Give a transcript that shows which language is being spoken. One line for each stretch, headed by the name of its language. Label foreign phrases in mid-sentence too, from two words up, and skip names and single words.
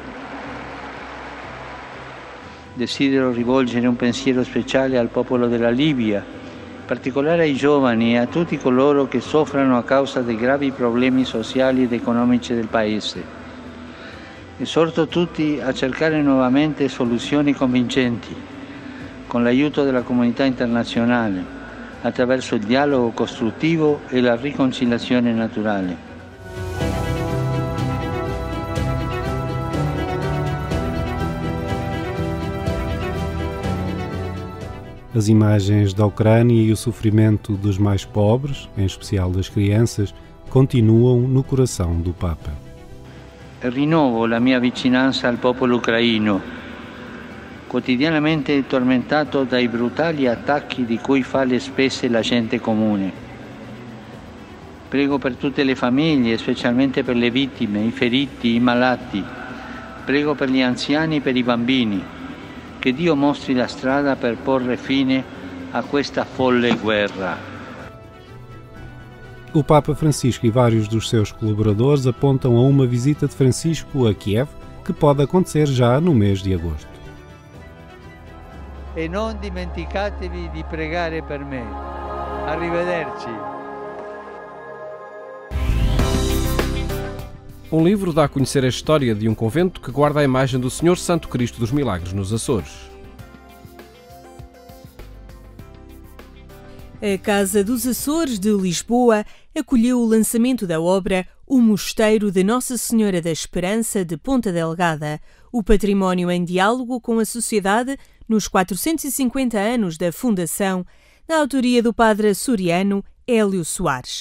Italian: Desidero rivolgere un pensiero speciale al popolo della Libia, in particolare ai giovani e a tutti coloro che soffrono a causa dei gravi problemi sociali ed economici del Paese. Esorto tutti a cercare nuovamente soluzioni convincenti, con l'aiuto della comunità internazionale, attraverso il dialogo costruttivo e la riconciliazione naturale.
Portuguese: As imagens da Ucrânia e o sofrimento dos mais pobres, em especial das crianças, continuam no coração do Papa.
Italian: Rinnovo la mia vicinanza al popolo ucraino, quotidianamente tormentato dai brutali attacchi di cui fa le spese la gente comune. Prego per tutte le famiglie, specialmente per le vittime, i feriti, i malati. Prego per gli anziani e per i bambini. Che Dio mostri la strada per porre fine a questa folle guerra.
Portuguese: O Papa Francisco e vários dos seus colaboradores apontam a uma visita de Francisco a Kiev, que pode acontecer já no mês de agosto.
Italian: E non dimenticatevi di pregare per me. Arrivederci.
Portuguese: Um livro dá a conhecer a história de um convento que guarda a imagem do Senhor Santo Cristo dos Milagres nos Açores. A Casa dos Açores de Lisboa acolheu o lançamento da obra O Mosteiro de Nossa Senhora da Esperança de Ponta Delgada, o património em diálogo com a sociedade nos 450 anos da fundação, na autoria do padre açoriano Hélio Soares.